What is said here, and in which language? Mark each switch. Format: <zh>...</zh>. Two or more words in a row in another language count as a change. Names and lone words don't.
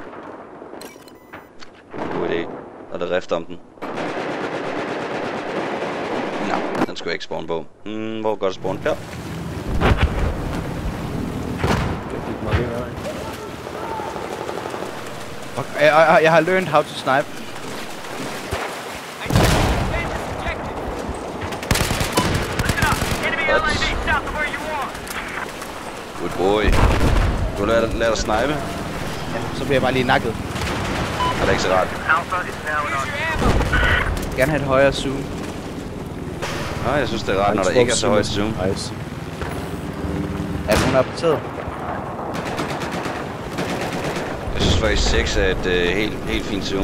<da>God idé. Og der rift om den. Nå, den skulle jeg ikke spawn på. Hvor går det spawn? Her. Jeg har</da> <en>learned how to snipe. Good boy.</en> <da>Du lader dig snipe. Ja, så bliver jeg bare lige nakket. Er det ikke så rart? Jeg vil gerne have et højere zoom. Nå, jeg synes det er rart, når der ikke er så højt zoom.</da> <en>Nice.</en> <da>Er der nogen der på taget? Jeg synes faktisk 6 er et helt fint zoom.</da>